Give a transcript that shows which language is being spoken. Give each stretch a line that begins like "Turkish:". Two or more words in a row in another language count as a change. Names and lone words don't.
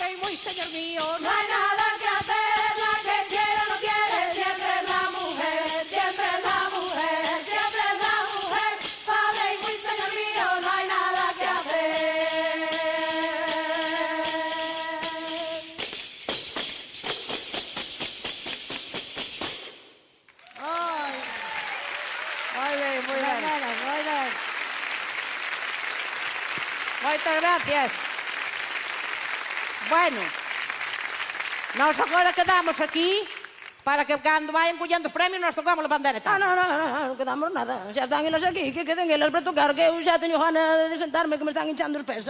Spanish: uy, señor mío, no hay nada que hacer, la que quiere no quiere, siempre es la mujer, siempre es la mujer, siempre es la mujer. Padre y uy, señor mío, no hay nada que hacer. Ay, Muy bien, muy
Galician: moi
Spanish: bien.
Galician: ben, moi ben. Moitas gracias. Bueno, nós agora quedamos aquí para que cando vayan collendo os premios nos tocamos a bandeira e tal. Non quedamos nada. Xa están elas aquí, que queden elas para tocar, que eu xa teño gana de sentarme, que me están hinchando os pés.